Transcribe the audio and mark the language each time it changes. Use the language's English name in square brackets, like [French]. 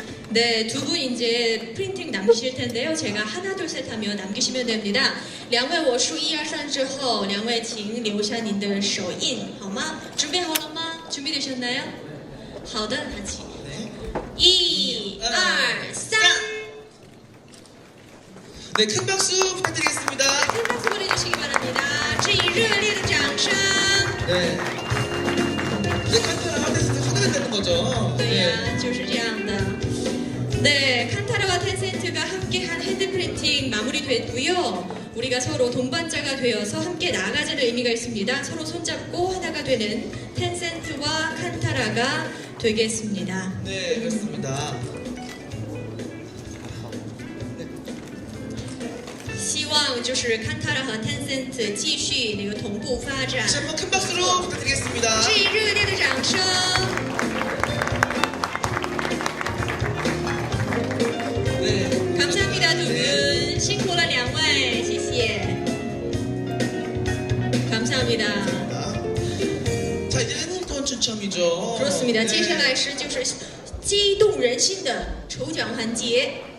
[Korean] 네, 두 분 이제 프린팅 남기실 텐데요. 제가 하나 둘 셋 하면 남기시면 됩니다. [Chinese] 两位我数1、2、3之后，两位请留下您的手印，好吗？准备好了吗？ [Korean] 준비되셨나요？ [Chinese] 好的，拿起。 1、2、3。 [Korean] 네, 큰 박수 부탁드리겠습니다. 큰 박수 보내주시기 바랍니다. [Chinese] 致以热烈的掌声。 [Korean] 네. 이제 칸타라가 텐센트 하나가 되는 거죠. [Chinese] 对呀，就是这样的。 [Korean] 네, 칸타라와 텐센트가 함께한 핸드 프린팅 마무리됐고요. 우리가 서로 동반자가 되어서 함께 나아가자는 의미가 있습니다. 서로 손잡고 하나가 되는 텐센트와 칸타라가 되겠습니다. 네, 그렇습니다. [Chinese] 希望就是칸타라和 텐센트 继续那个同步发展。 [Korean] 다시 한번 큰 박수로 부탁드리겠습니다. [Chinese] 致以热烈的掌声。 [Korean] 감사합니다 두 분. [Chinese] 辛苦了两位，谢谢。 [Korean] 감사합니다. 자, 이제 해밀턴 추첨이죠. 그렇습니다. [Chinese] 接下来是就是激动人心的抽奖环节。